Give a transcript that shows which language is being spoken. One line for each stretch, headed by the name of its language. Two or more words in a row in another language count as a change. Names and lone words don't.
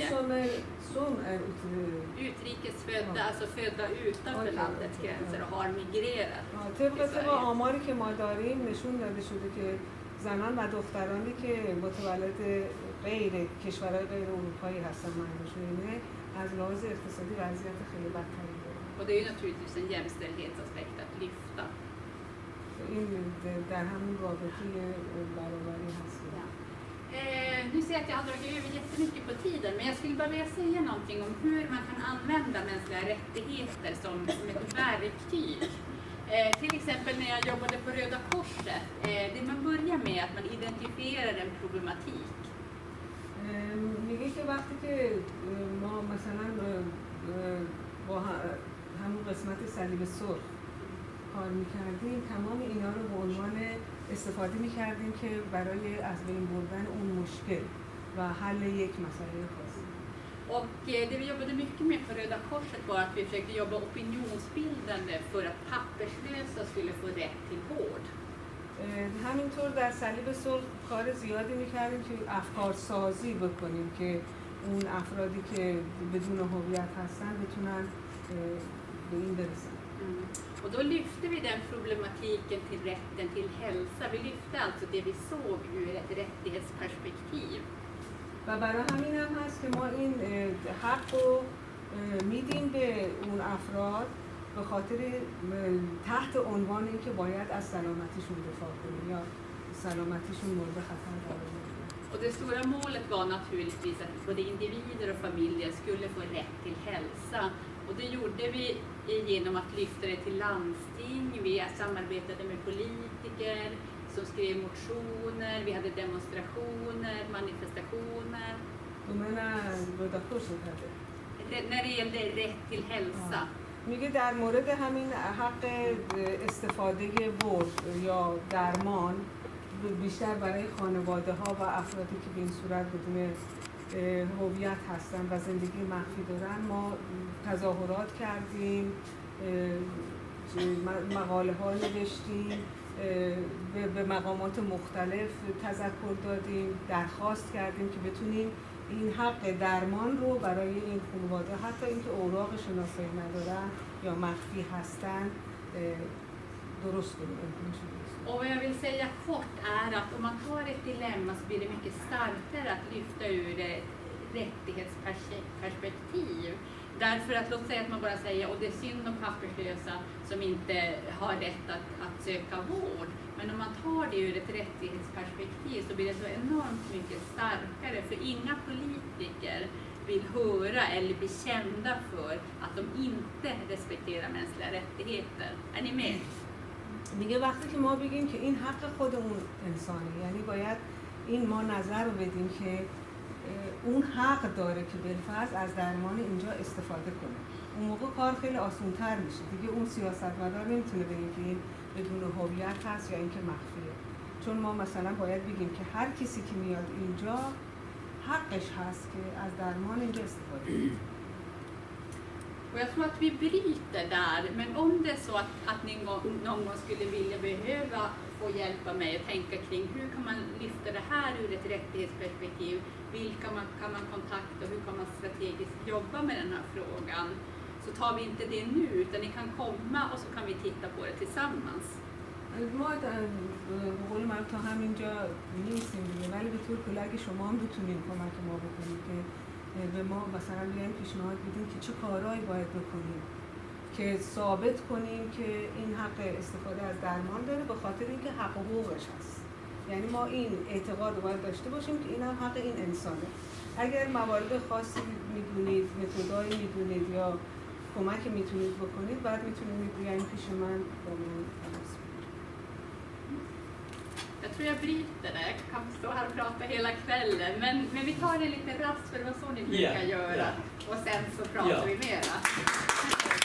Swedish: som är utrikesfödda, alltså födda utanför landets gränser och har migrerat.
Persian: طبق آماری که ما داریم نشون داده شده که زنان و دخترانی که متولد غیر کشورهای غیر اروپایی هستن معنیشون اینه از لحاظ اقتصادی وضعیت خیلی بدتری دارن.
Swedish: Och det är ju naturligtvis en jämställdhetsaspekt att lyfta.
Persian: این در همون رابطه برابری هست.
Swedish: Nu ser jag att jag har dragit över jättemycket på tiden, men jag skulle bara vilja säga någonting om hur man kan använda mänskliga rättigheter som ett verktyg. Till exempel när jag jobbade på Röda Korset, det man börjar med att man identifierar en problematik.
Persian: میگه که وقتی که ما مثلا با همون قسمت صلیب سرخ کار میکردیم تمام اینا رو به عنوان استفاده میکردیم که برای از بین بردن اون مشکل و حل یک مسئله خاصی.
Swedish: Och det vi jobbade mycket med på Röda Korset var att vi försökte jobba opinionsbildande för att papperslösa skulle få rätt till vård.
Persian: همینطور در صلیب سرخ کار زیادی میکردیم که افکار سازی بکنیم که اون افرادی که بدون هویت هستن بتونن به این برسن.
Swedish: Och då lyfte vi den problematiken till rätten till hälsa. Vi lyfte alltså det vi såg ur ett rättighetsperspektiv.
Persian: و برای همین هم هست که ما این حق رو میدیم به اون افراد به خاطر تحت عنوان اینکه باید از سلامتیشون دفاع کنیم یا سلامتیشون مورد خطر قرار بگیره.
Swedish: Och det stora målet var naturligtvis att både individer och familjer skulle få rätt till hälsa. Och det gjorde vi genom att lyfta det till landsting. Vi samarbetade med politiker som skrev motioner. Vi hade demonstrationer, manifestationer. När det gällde rätt till hälsa.
Persian: میگه در مورد همین حق استفاده ورد یا درمان بیشتر برای خانواده ها و افرادی که به این صورت بدون هویت هستن و زندگی مخفی دارن ما تظاهرات کردیم، مقاله ها نوشتیم، به مقامات مختلف تذکر دادیم، درخواست کردیم که بتونیم این حق درمان رو برای این خانواده حتی اینکه اوراق شناسایی ندارن یا مخفی هستن درست کنیم.
Swedish: Och vad jag vill säga kort är att om man tar ett dilemma så blir det mycket starkare att lyfta ur ett rättighetsperspektiv. Därför att låt säga att man bara säger och det är synd om papperslösa som inte har rätt att söka vård. Men om man tar det ur ett rättighetsperspektiv så blir det så enormt mycket starkare. För inga politiker vill höra eller bli kända för att de inte respekterar mänskliga rättigheter. Är ni med?
Persian: میگه وقتی که ما بگیم که این حق خود اون انسانه، یعنی باید این ما نظر رو بدیم که اون حق داره که بالفرض از درمان اینجا استفاده کنه. اون موقع کار خیلی آسان‌تر میشه. دیگه اون سیاستمدار نمیتونه بگه که این بدون هویت هست یا اینکه مخفیه. چون ما مثلا باید بگیم که هر کسی که میاد اینجا حقش هست که از درمان اینجا استفاده کنه.
Swedish: Och jag tror att vi bryter där, men om det är så att ni någon gång skulle vilja behöva få hjälpa mig att tänka kring hur kan man lyfta det här ur ett rättighetsperspektiv, vilka kan man kontakta och hur kan man strategiskt jobba med den här frågan, så tar vi inte det nu utan ni kan komma och så kan vi titta på det tillsammans.
Persian: ما بقول من تا همینجا نیستیم دیگه، ولی به طور کلی اگه شما هم بتونید کمک ما بکنید که به ما مثلا بیایم پیشنهاد بدیم که چه کارهایی باید بکنیم که ثابت کنیم که این حق استفاده از درمان داره به خاطر اینکه حق و حقوقش هست. یعنی ما این اعتقاد رو باید داشته باشیم که این هم حق این انسانه. اگر موارد خاصی میدونید، متدایی میدونید یا کمک میتونید بکنید، بعد میتونید بیاین پیش من با من تماس بگیرید.
Swedish: Jag tror jag bryter det. Jag kan stå här och prata hela kvällen. Men vi tar det lite rast för det var så ni brukar göra. Och sen så pratar vi mera.